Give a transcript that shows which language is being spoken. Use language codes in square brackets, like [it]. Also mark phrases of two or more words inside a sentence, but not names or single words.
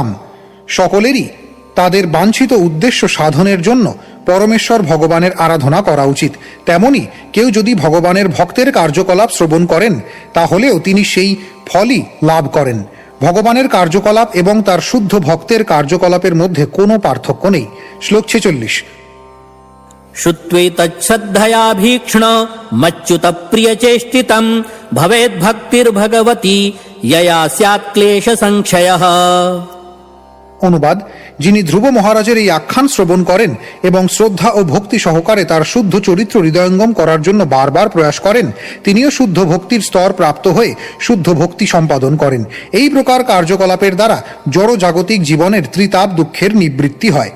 [bn] সকলেরই তাদের বাঞ্ছিত উদ্দেশ্য সাধনের জন্য পরমেশ্বর ভগবানের আরাধনা করা উচিত। তেমনি কেউ যদি ভগবানের ভক্তের কার্যকলাপ শ্রবণ করেন তাহলেও তিনি সেই ফলই লাভ করেন। ভগবানের কার্যকলাপ এবং তার শুদ্ধ ভক্তের কার্যকলাপের মধ্যে কোনো পার্থক্য নেই। শ্লোক 46। [sa] श्रुत्वैतच्छ्रद्धया भीक्ष्ण मच्युत प्रियचेष्टितं भवेद्भक्तिर्भगवती यया स्यात् क्लेश संक्षयः। [bn] অনুবাদ: যিনি ধ্রুব মহারাজের এই আখ্যান শ্রবণ করেন এবং শ্রদ্ধা ও ভক্তি সহকারে তার শুদ্ধ চরিত্র হৃদয়ঙ্গম করার জন্য বারবার প্রয়াস করেন, তিনিও শুদ্ধ ভক্তির স্তর প্রাপ্ত হয়ে শুদ্ধ ভক্তি সম্পাদন করেন। এই প্রকার কার্যকলাপের দ্বারা জড় জাগতিক জীবনের ত্রিতাপ দুঃখের নিবৃত্তি হয়।